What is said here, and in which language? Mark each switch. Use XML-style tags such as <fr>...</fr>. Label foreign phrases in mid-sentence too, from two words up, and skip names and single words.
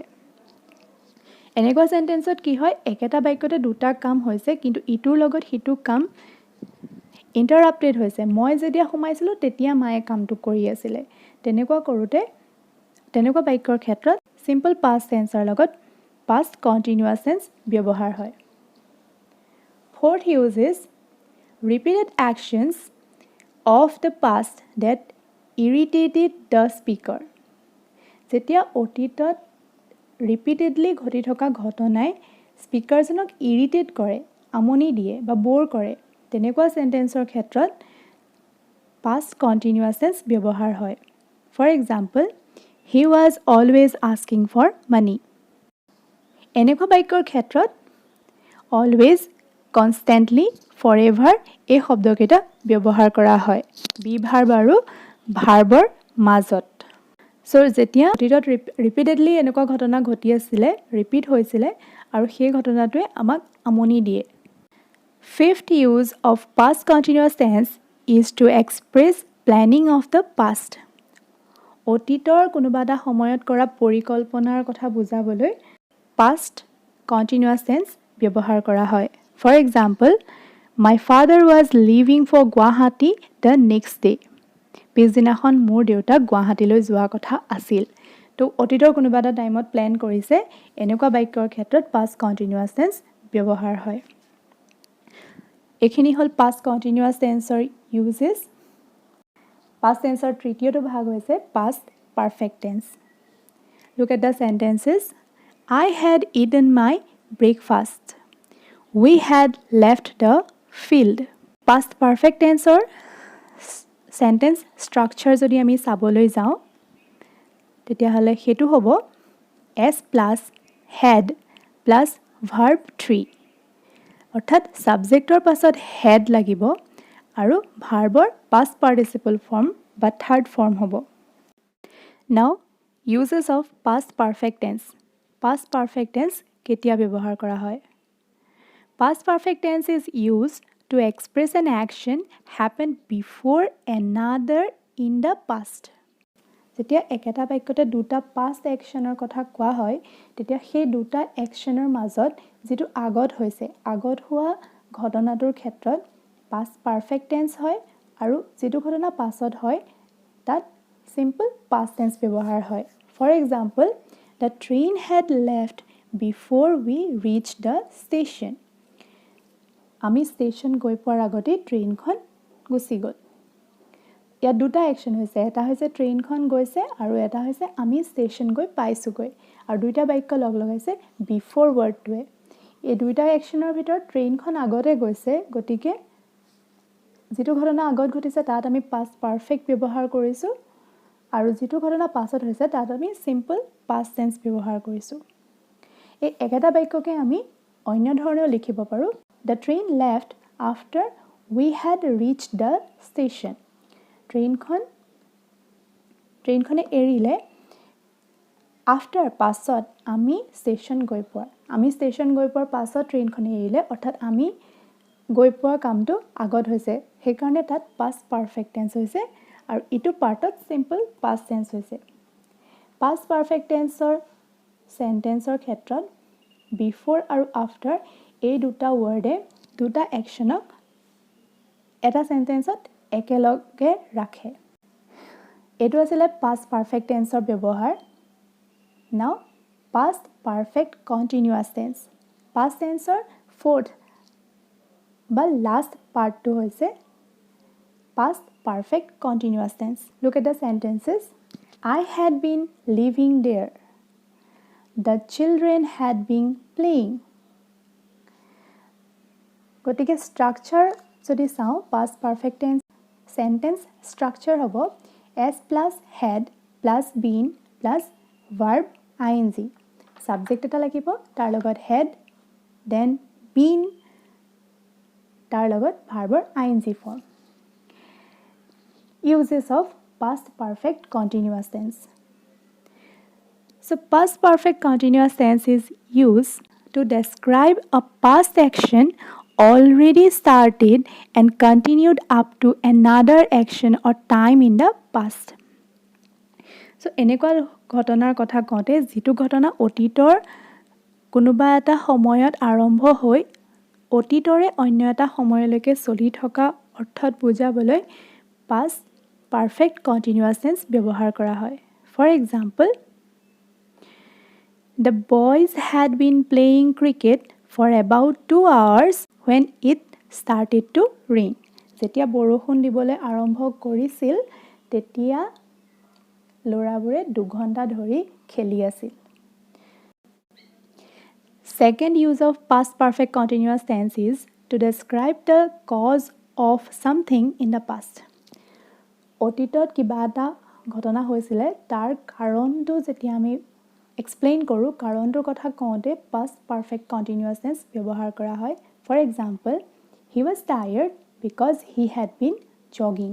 <as>এনেকুৱা সেন্টেন্সত কি হয়, একেটা বাক্যতে দুটা কাম হৈছে কিন্তু ইটোৰ লগত সিটো কাম ইণ্টাৰাপ্টেড হৈছে। মই যেতিয়া সোমাইছিলোঁ তেতিয়া মায়ে কামটো কৰি আছিলে। তেনেকুৱা বাক্যৰ ক্ষেত্ৰত</as> <en>simple past tenseৰ</en> <as>লগত</as> <en>past continuous tense</en> <as>ব্যৱহাৰ হয়।</as> <en>Fourth use is repeated actions of the past that irritated the speaker.</en> <as>যেতিয়া অতীতত ৰিপিটেডলি ঘটি থকা ঘটনাই স্পীকাৰজনক ইৰিটেট কৰে, আমনি দিয়ে বা বৰ কৰে, তেনেকুৱা সেন্টেন্সৰ ক্ষেত্ৰত</as> <en>past continuous tense</en> <as>ব্যৱহাৰ হয়।</as> <en>For example, he was always asking for money.</en> <as>এনেকুৱা বাক্যৰ ক্ষেত্ৰত</as> <en>always, constantly, forever</en> <as>এই শব্দকেইটা ব্যৱহাৰ কৰা হয়</as> <en>be verb</en> <as>আৰু ভাৰ্বৰ মাজত। So, যেতিয়া অতীতত ৰিপিটেডলি এনেকুৱা ঘটনা ঘটি আছিলে, ৰিপিট হৈছিলে আৰু সেই ঘটনাটোৱে আমাক আমনি দিয়ে।</as> <en>Fifth use of past continuous tense is to express planning of the past.</en> <as>অতীতৰ কোনোবা এটা সময়ত কৰা পৰিকল্পনাৰ কথা বুজাবলৈ</as> <en>past continuous tense</en> <as>ব্যৱহাৰ কৰা হয়।</as> <en>For example, my father was leaving for Guwahati the next day.</en> <as>পিছদিনাখন মোৰ দেউতা গুৱাহাটীলৈ যোৱা কথা আছিল। তো অতীতৰ কোনোবা এটা</as> <en>timeত plan</en> <as>কৰিছে, এনেকুৱা বাক্যৰ ক্ষেত্ৰত</as> <en>past continuous tense</en> <as>ব্যৱহাৰ হয়। এইখিনি হ'ল</as> <en>past continuous tenseৰ uses। past tenseৰ</en> <as>তৃতীয়টো ভাগ হৈছে</as> <en>past perfect tense. Look at the sentences. I had eaten my breakfast. We had left the field. Past perfect tenseৰ sentence structure</en> <as>যদি আমি চাবলৈ যাওঁ তেতিয়াহ'লে সেইটো হ'ব</as> <en>S plus had plus verb 3</en> <as>অৰ্থাৎ সাবজেক্টৰ পাছত had লাগিব আৰু ভাৰ্বৰ</as> <en>past participle form</en> <as>বা</as> <en>third form</en> <as>হ'ব।</as> <en>Now, uses of past perfect tense. Past perfect tense</en> <as>কেতিয়া ব্যৱহাৰ কৰা হয়?</as> <en>Past perfect tense is used to express an action happened before another in the past.</en> <as>যেতিয়া একেটা বাক্যতে দুটা</as> <en>past actionৰ</en> <as>কথা কোৱা হয় তেতিয়া সেই দুটা actionৰ মাজত যেটো আগত হৈছে, আগত হোৱা ঘটনাটোৰ ক্ষেত্ৰত</as> <en>past perfect tense</en> <as>হয় আৰু যেটো ঘটনা পাছত হয় তাত</as> <en>simple past tense</en> <as>ব্যৱহাৰ হয়।</as> <en>For example, the train had left before we reached the station.</en> <as>আমি ষ্টেচন গৈ পোৱাৰ আগতে ট্ৰেইনখন গুচি গ'ল। ইয়াত দুটা একশ্যন হৈছে, এটা হৈছে ট্ৰেইনখন গৈছে আৰু এটা হৈছে আমি ষ্টেচন গৈ পাইছোঁগৈ আৰু দুইটা বাক্য লগ লগাইছে</as> <en>before wordটোৱে।</en> <as>এই দুইটা একশ্যনৰ ভিতৰত ট্ৰেইনখন আগতে গৈছে, গতিকে যিটো ঘটনা আগত ঘটিছে তাত আমি</as> <en>past perfect</en> <as>ব্যৱহাৰ কৰিছোঁ আৰু যিটো ঘটনা পাছত হৈছে তাত আমি</as> <en>simple past tense</en> <as>ব্যৱহাৰ কৰিছোঁ এই একেটা বাক্যকে আমি অন্য ধৰণেও লিখিব পাৰোঁ</as> <en>The train left after we had reached the station</en> <as>ট্ৰেইনখনে এৰিলে after পাছত আমি ষ্টেচন গৈ পোৱাৰ পাছত ট্ৰেইনখনে এৰিলে অৰ্থাৎ আমি গৈ পোৱাৰ কামটো আগত হৈছে সেইকাৰণে তাত</as> <en>past perfect tense</en> <as>হৈছে আৰু ইটো পাৰ্টত</as> <en>simple past tense</en> <as>হৈছে</as> <en>past perfect tenseৰ sentenceৰ</en> <as>ক্ষেত্ৰত before আৰু after এই দুটা ৱৰ্ডে দুটা একচনক এটা সেন্টেন্সত একেলগে ৰাখে এইটো আছিল</as> <en>past perfect tenseৰ</en> <as>ব্যৱহাৰ</as> <en>Now, past perfect continuous tense. Past tenseৰ fourth বা last part to হৈছে past perfect continuous tense. Look at the sentences. I had been living there. The children had been playing. গতিকে structure</en> <as>যদি চাওঁ</as> <en>past perfect tense sentence structure হ'ব S plus had plus been plus verb ing subject</en> <as>এটা লাগিব তাৰ লগত</as> <en>had then been</en> <as>তাৰ লগত</as> <en>verbor ing form uses of past perfect continuous tense so past perfect continuous tense is used to describe a past action already started and continued up to another action or time in the past so</en> <as>এনেকুৱা ঘটনাৰ কথা কওঁতে যিটো ঘটনা অতীতৰ কোনোবা এটা সময়ত আৰম্ভ হৈ অতীতৰে অন্য এটা সময়লৈকে চলি থকা অৰ্থত বুজাবলৈ</as> <en>past perfect continuous tense</en> <as>ব্যৱহাৰ কৰা হয়</as> <en>for example the boys had been playing cricket for about 2 hours when it started to rain</en> <as>যেতিয়া বৰষুণ দিবলৈ আৰম্ভ কৰিছিল তেতিয়া লৰাবোৰে 2 ঘণ্টা ধৰি খেলি আছিল</as> <en>Second use of past perfect continuous tense is to describe the cause of something in the past.</en> <as>অতীতত কিবা এটা ঘটনা হৈছিলে তাৰ কাৰণটো যেতিয়া আমি এক্সপ্লেইন কৰোঁ কাৰণটোৰ কথা কওঁতে</as> <en>past perfect continuous tense</en> <as>ব্যৱহাৰ কৰা হয়</as> <en>For example, he was tired because he had been jogging.</en>